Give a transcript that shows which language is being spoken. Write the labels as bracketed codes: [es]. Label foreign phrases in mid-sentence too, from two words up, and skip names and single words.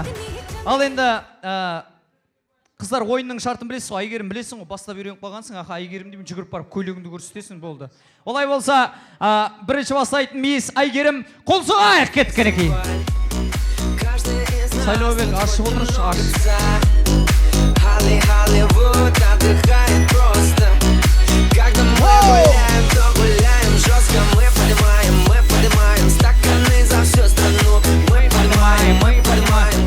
[kk] Ал енді қыздар ойынның шартын білесің ғой, Айгерім білесің ғой, бастап үйреніп қалғансың, Айгерім деймін жүгіріп барып көйлегіңді көрсетесің болды. Олай болса, бірінші бастайтын мейіз Айгерім, қол соғайық кеткен екен. Сайлаубек ашып отыршы, [ru] Hollywood отдыхает просто. Когда мы гуляем, то гуляем жестко. Мы поднимаем стаканы за всю страну. Мы поднимаем.